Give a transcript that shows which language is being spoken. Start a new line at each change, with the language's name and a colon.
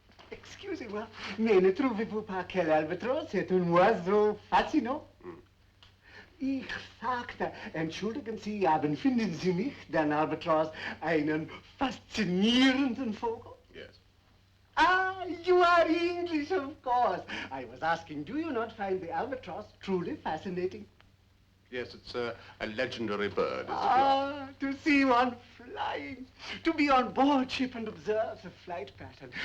French: Excusez-moi, mais ne trouvez-vous pas que l'albatros est un oiseau fascinant?
German: Ich sagte, entschuldigen Sie, aber finden Sie nicht den Albatros einen faszinierenden Vogel?
English: Yes. Ah, you are English, of course. I was asking, do you not find the albatross truly fascinating? Yes, it's a legendary bird, is it not? Ah, to see one flying, to be on board ship and observe the flight pattern.